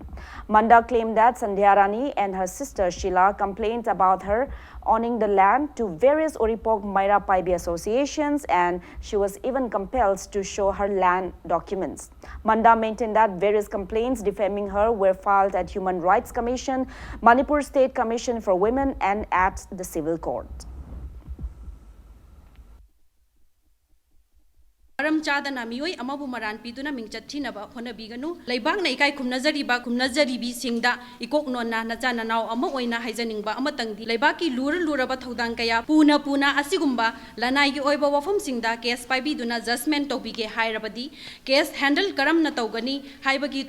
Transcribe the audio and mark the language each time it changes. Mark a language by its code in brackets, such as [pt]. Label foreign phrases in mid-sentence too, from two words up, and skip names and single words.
[en] Manda claimed that Sandhyarani and her sister Sheila complained about her owning the land to various Oripok Maira Paibi associations, and she was even compelled to show her land documents. Manda maintained that various complaints defaming her were filed at Human Rights Commission, Manipur State Commission for Women, and at the Civil Court. [mni] Maram chadana mioi amabu maran piduna mingchatina ba honabiganu laibang na ikai kumnazari singda ikok nonna nachana naw ama oina haijaningba amatangdi laibaki luraba thodang kaya puna asigumba lanai gi oiba wafam singda case paibiduna judgment tobige hairabadi [en] case handle [mni] karam na tawgani haibagi